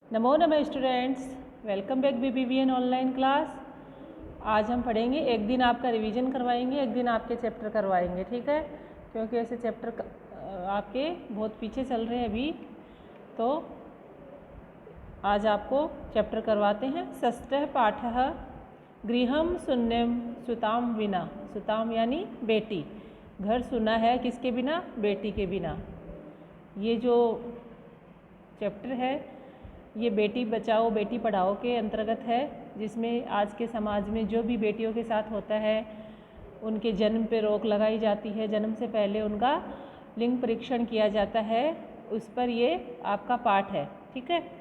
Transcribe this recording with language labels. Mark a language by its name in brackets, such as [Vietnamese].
[Sanskrit] नमो नमः [English] Students, welcome back BBVN online class. [Hindi] आज हम पढ़ेंगे, एक दिन आपका रिवीजन करवाएंगे, एक दिन आपके चैप्टर करवाएंगे, ठीक है। क्योंकि ऐसे चैप्टर आपके बहुत पीछे चल रहे हैं अभी, तो आज आपको चैप्टर करवाते हैं। [Sanskrit] षष्ठः पाठः गृहं शून्यं सुतां विना। [Hindi] सुतां यानी बेटी, घर सुना है किसके बिना? बेटी के बिना। ये जो चैप्टर है ये बेटी बचाओ बेटी पढ़ाओ के अंतर्गत है, जिसमें आज के समाज में जो भी बेटियों के साथ होता है उनके जन्म पे रोक लगाई जाती है, जन्म से पहले उनका लिंग परीक्षण किया जाता है, उस पर ये आपका पाठ है, ठीक है।